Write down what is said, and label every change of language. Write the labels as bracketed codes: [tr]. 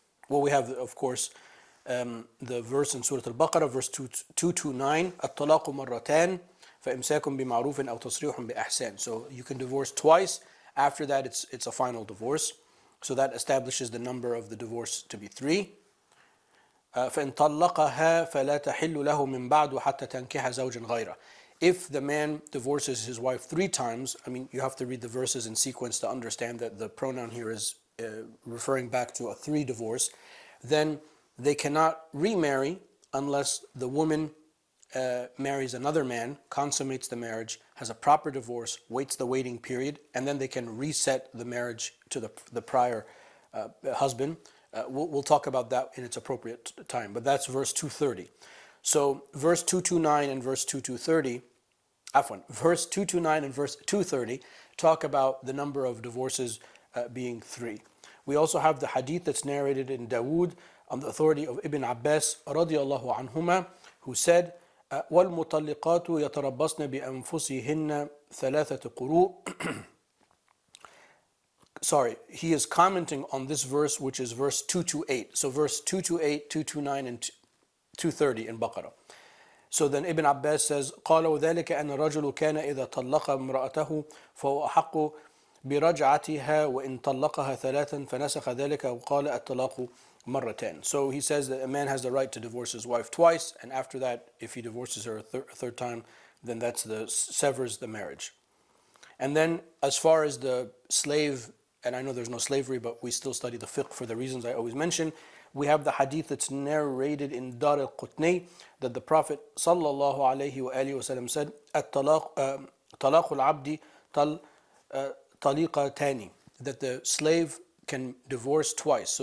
[en] Well, we have, of course, the verse in Surah Al-Baqarah, verse 229, [ar] الطلاق مرتان فإمساك بمعروف أو تصريح بإحسان. [en] So you can divorce twice. After that, it's a final divorce. So that establishes the number of the divorce to be 3. [ar] فإن طلقها فلا تحل له من بعد حتى تنكح زوجا غيره. [en] If the man divorces his wife 3 times, I mean, you have to read the verses in sequence to understand that the pronoun here is referring back to a 3 divorce, then they cannot remarry unless the woman marries another man, consummates the marriage, has a proper divorce, waits the waiting period, and then they can reset the marriage to the prior husband. We'll talk about that in its appropriate time, but that's verse 230. So verse 229 and verse 2230, verse 229 and verse 230 talk about the number of divorces being 3. We also have the hadith that's narrated in Dawood on the authority of Ibn Abbas radiallahu anhuma, who said, [ar] وَالْمُطَلِّقَاتُ يَتَرَبَّصْنَ بِأَنفُسِهِنَّ ثَلَاثَةَ قُرُوء. [en] Sorry, he is commenting on this verse, which is verse 228. So verse 228, 229, and 230 in Baqarah. So then Ibn Abbas says, [ar] قال وذلك أن الرجل كان إذا طلق امرأته فهو أحق برجعتها وإن طلقها ثلاثا فنسخ ذلك وقال الطلاق مرتان. [en] So he says that a man has the right to divorce his wife twice, and after that, if he divorces her a third time, then that's severs the marriage. And then as far as the slave, and I know there's no slavery, but we still study the fiqh for the reasons I always mention, we have the hadith that's narrated in Dar al-Qutni that the Prophet sallallahu alayhi wa alihi wasallam said, [ar] طلاق العبد طليقتان, [en] that the slave can divorce twice.